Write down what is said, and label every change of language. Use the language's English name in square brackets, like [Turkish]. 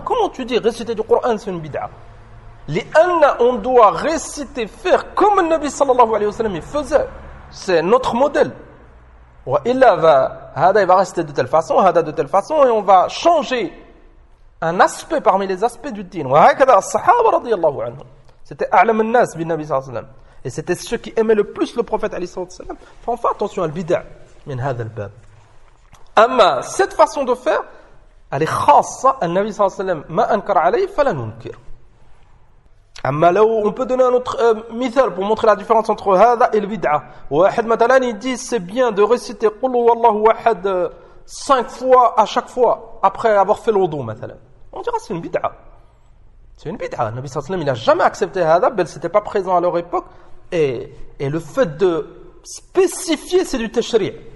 [French] Comment tu dis réciter du Qur'an, c'est une bid'a? Les anna, on doit réciter, faire comme le [Arabic] Nabi sallallahu alayhi wa sallam, [French] il faisait. C'est notre modèle. [Arabic] Wa illa [French] va, hada, il va réciter de telle façon, hada de telle façon, et on va changer un aspect parmi les aspects du din. [Arabic] Wa hakada, as-sahaba radiyallahu anhu. [French] C'était [Arabic] أعلم الناس بالنبي صلى الله عليه وسلم. [French] Et c'était ceux qui aimaient le plus le prophète [Arabic] عليه الصلاة والسلام. [French] Enfin, fais attention à l'bida' [Arabic] min هذا الباب. [French] Amma, cette façon de faire, elle est khassa, [Arabic] النبي صلى الله عليه وسلم ما أنكر عليه فلا ننكر. Amma, [French] là où on peut donner un autre mithal pour montrer la différence entre هذا et l'bida'. واحد مثلا, il dit c'est bien de réciter [Arabic] قل هو الله واحد [French] 5 fois à chaque fois après avoir fait l'wudu مثلا. On dira c'est une bida'. C'est une bid'a. Le [Arabic] Nabi sallallahu alayhi wa sallam [French] n'a jamais accepté hada, mais c'était pas présent à leur époque. Et le fait de spécifier, c'est du tashri'.